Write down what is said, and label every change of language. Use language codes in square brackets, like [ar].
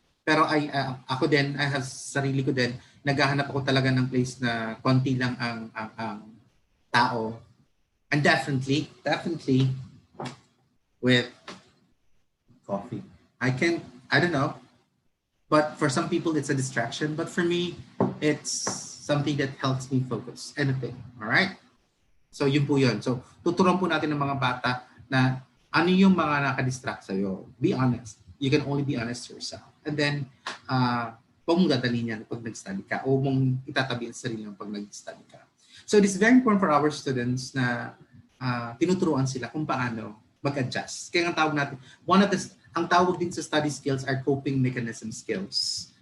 [tl] Pero ako din, [en] I have [tl] sarili ko din, naghahanap ako talaga ng place na konti lang ang tao. [en] And definitely with coffee. I don't know, but for some people it's a distraction. But for me, it's something that helps me focus. Anything. All right? So [tl] yun po yun. So tuturuan po natin ng mga bata na ano yung mga nakadistract sa'yo. [en] Be honest. You can only be honest to yourself. [tl] And then, huwag mong dadalhin yan pag nag-study ka o mong itatabi ang sarili mo pag nag-study ka. [en] So it is very important for our students [tl] na tinuturuan sila kung paano mag-adjust. Kaya ang tawag natin, ang tawag din sa [en] study skills are coping mechanism skills.